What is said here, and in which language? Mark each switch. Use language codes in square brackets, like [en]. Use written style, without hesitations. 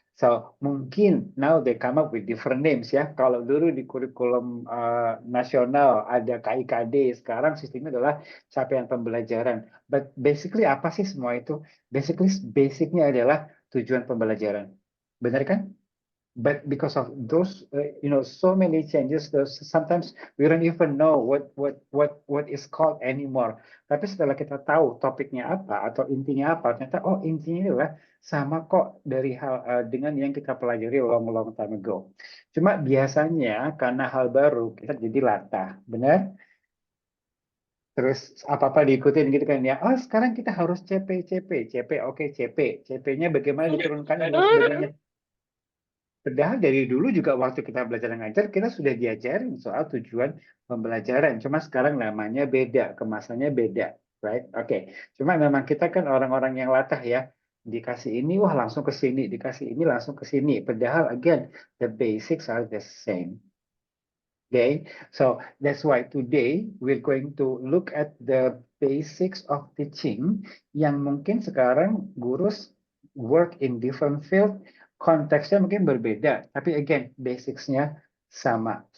[id] So mungkin [en] now they come up with different names [id] ya. Kalau dulu di kurikulum nasional ada KIKD, sekarang sistemnya adalah capaian pembelajaran. [en] But basically [id] apa sih semua itu? Basicnya adalah tujuan pembelajaran. Benar kan? [en] But because of those, so many changes, sometimes we don't even know what is called anymore. [id] Tapi setelah kita tahu topiknya apa atau intinya apa, ternyata intinya adalah sama kok dari hal dengan yang kita pelajari [en] long time ago. [id] Cuma biasanya karena hal baru kita jadi latah, benar? Terus apa-apa diikutin gitu kan ya. Oh sekarang kita harus CP, oke CP. CP-nya bagaimana diturunkan dan sebagainya. Padahal dari dulu juga waktu kita belajar ngajar, kita sudah diajarin soal tujuan pembelajaran. Cuma sekarang namanya beda, kemasannya beda, [en] right? [id] Oke. Cuma memang kita kan orang-orang yang latah ya. Dikasih ini, wah langsung ke sini. Dikasih ini, langsung ke sini. Padahal, [en] again, the basics are the same. Okay, so that's why today we're going to look at the basics of teaching [id] yang mungkin sekarang [en] gurus work in different field, [id] konteksnya mungkin berbeda, tapi [en] again basicsnya sama.